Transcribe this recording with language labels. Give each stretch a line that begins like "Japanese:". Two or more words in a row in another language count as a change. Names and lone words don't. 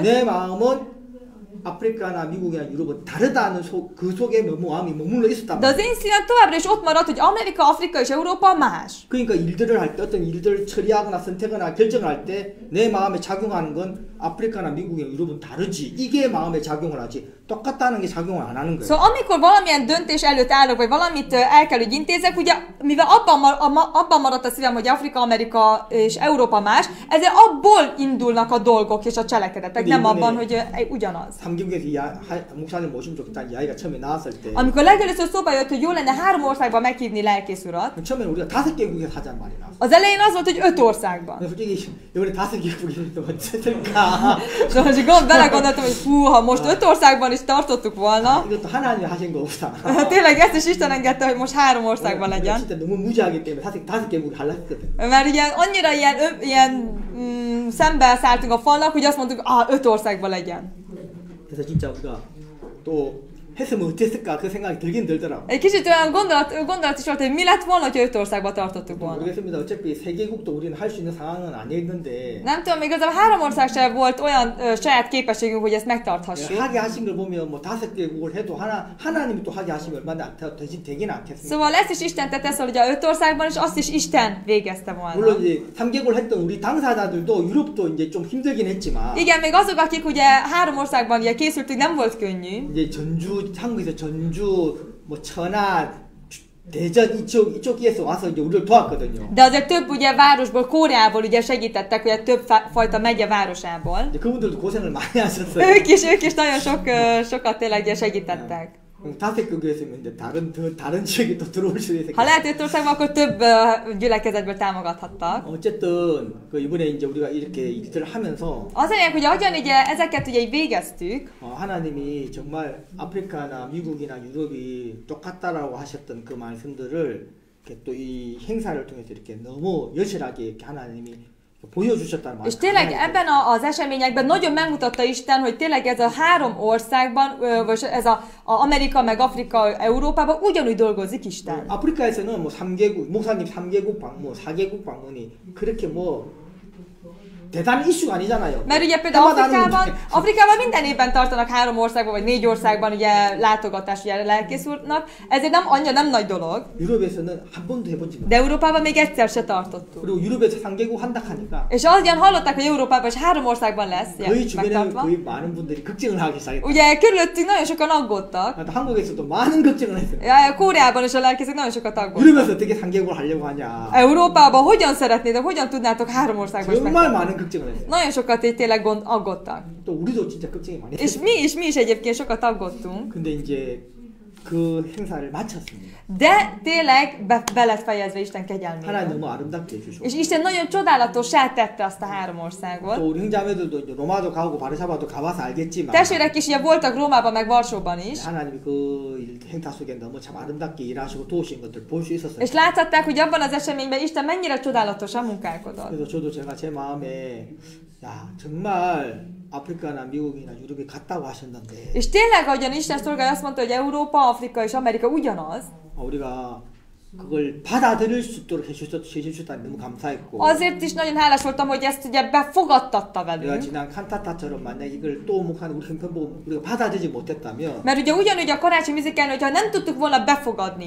Korean: 내 마음은 아프리카나 미국이나 유럽은 다르다는 그 속에 마음이 머물러 있었단
Hungarian: De az
Korean: 말이야.
Hungarian: én szívem továbbra is ott maradt, hogy Amerika, Afrika és Európa más.
Korean: 그러니까 일들을 할 때 어떤 일들을 처리하거나 선택하거나 결정을 할 때 내 마음에 작용하는 건 아프리카나 미국이나 유럽은 다르지. 이게 마음에 작용을 하지. 똑같다는 게 작용을 안 하는 거예요.
Hungarian: Szóval amikor valamilyen döntés előtt állok, vagy valamit el kell, hogy intézek, ugye, mivel abban maradt a szívem, hogy Afrika, Amerika és Európa más, ezért abból indulnak a dolgok és a cselekedetek, nem abban, hogy ugyanaz.
Korean: 3개국에서 목사님 모시면 좋겠다는 이야기가 처음에 나왔을 때
Hungarian: Amikor legelőször szóba jött, hogy jó lenne 3 országban meghívni lelkész urat,
Korean: 처음에는 우리가 5개국에서 하자는 말이 나왔어.
Hungarian: az elején az volt, hogy 5 országban.
Korean: 솔직히 이번에 5개국에서 어쨌을까?
Hungarian: Szóval belegondoltam, hogy hú, ha most 5 országban is tartottuk volna,
Korean: 이것도 하나님이 하신 거구나.
Hungarian: tényleg ezt is Isten engedte, hogy most 3 országban legyen.
Korean: 진짜 너무 무지하기 때문에 5개국이 하려 했거든.
Hungarian: Mert ugye annyira ilyen szembe szálltunk a falnak, hogy azt mondtuk, 5 országban legyen.
Korean: 그래서 진짜 우리가 또 했으면 어땠을까 그 생각이 들긴 들더라고.
Hungarian: Egy kicsit olyan gondolat is volt, hogy mi lett volna, ha 5 országba tartottuk volna.
Korean: 모르겠습니다. 어차피 3개국도 우리는 할 수 있는 상황은 아니었는데.
Hungarian: Nem tudom, még igazából 3 ország sem volt olyan saját képességünk, hogy ezt megtarthassuk.
Korean: 하게 하신 걸 보면 뭐 5개국을 해도 하나님이 또 하게 하시면 얼마나 되긴 않겠습니까?
Hungarian: Szóval ezt is Isten tette, szóval ugye 5 országban, és azt is Isten végezte volna.
Korean: 물론 이제 3개국을 했던 우리 당사자들도 유럽도 이제 좀 힘들긴 했지만.
Hungarian: Igen, még azok, akik ugye 3 országban ugye készültünk, nem volt könnyű.
Korean: 이제 전주 한국에서 전주 뭐 천안 대전 이쪽에서 와서 이제 우리를 도왔거든요.
Hungarian: De azért több ugye városból, Koreából ugye segítettek, ugye több fajta megye városából.
Korean: 이제 그분들도 고생을 많이 ha셨어요.
Hungarian: Ők is nagyon sokat tényleg ugye segítettek.
Korean: 5개국이었으면 이제 다른 지역에 또 들어올 수 있어요.
Hungarian: Ha lehet 5 országban, akkor több gyülekezetből támogathattak.
Korean: 어쨌든 그 이번에 이제 우리가 이렇게 일들을 하면서
Hungarian: Az lényeg, hogy ahogyan ugye ezeket ugye így végeztük,
Korean: 하나님이 정말 아프리카나 미국이나 유럽이 똑같다라고 하셨던 그 말씀들을 이렇게 또 이 행사를 통해서 이렇게 너무 여실하게 이렇게 하나님이 보여주셨다는
Hungarian: és tényleg ebben az eseményekben nagyon megmutatta Isten, hogy tényleg ez a 3 országban, vagy ez a Amerika, meg Afrika, Európában ugyanúgy dolgozik Isten.
Korean: 아프리카에서는 뭐 3개국, 목사님 3개국 방문, 4개국 방문이 그렇게 뭐 대단한 이슈가 아니잖아요.
Hungarian: Mert ugye például Afrikában minden évben tartanak 3 országban, vagy 4 országban ugye látogatás ugye lelkész úrnak, ezért nem nagy dolog.
Korean: 유럽에서는 한 번도 해본지
Hungarian: De Európában még egyszer se tartottuk.
Korean: 그리고 유럽에서 3개국 한다 하니까.
Hungarian: És ahogyan hallották, hogy Európában is 3 országban lesz
Korean: 거의 주변에
Hungarian: megtartva.
Korean: 거의 많은 분들이 걱정을 하기 시작했다.
Hungarian: Ugye körülöttünk nagyon sokan aggódtak.
Korean: 한국에서도 많은 걱정을 했어요.
Hungarian: Koreában is a lelkészek nagyon sokat aggódtak.
Korean: 유럽에서 어떻게 3개국을 하려고 하냐.
Hungarian: Európában hogyan szeretnétek, hogyan tudnátok 3 országban is
Korean: 정말 많은 걱정을 했어요.
Hungarian: Nagyon sokat így tényleg aggódtak.
Korean: 또 우리도 진짜 걱정이 많이
Hungarian: És
Korean: 했어요.
Hungarian: mi is egyébként sokat aggódtunk.
Korean: 근데 이제 그 행사를 마쳤습니다.
Hungarian: De tényleg be lett fejezve Isten
Korean: 하나님
Hungarian: kegyelmére.
Korean: 너무 아름답게 해주셨고.
Hungarian: És Isten nagyon csodálatossá tette azt a 3 országot.
Korean: 또 우리 형제자매들도 이제 로마도 가고 바르샤바도 가봐서 알겠지만.
Hungarian: Testvérek is ugye voltak Rómában meg Varsóban is.
Korean: 하나님이 그 행사 속에 너무 참 아름답게 일하시고 도우신 것들 볼 수 있었어요.
Hungarian: És láthatták, hogy abban az eseményben Isten mennyire csodálatosan munkálkodott.
Korean: 그래서 저도 제가 제 마음에 야 정말 아프리카나 미국이나 유럽에 갔다고 하셨는데.
Hungarian: És tényleg, ahogyan Isten szolgája azt mondta, hogy Európa, Afrika és Amerika ugyanaz.
Korean: 우리가 그걸 받아들일 수 있도록 해주셨다니 너무 감사했고.
Hungarian: Azért is nagyon hálás voltam, hogy ezt ugye befogadtatta
Korean: 내가
Hungarian: velünk.
Korean: 지난 칸타타처럼 만약 이걸 또 목하는 우리 형편 보고 우리가 받아들이지 못했다면.
Hungarian: Mert ugye ugyanúgy a karácsony műzikálni, hogyha nem tudtuk volna befogadni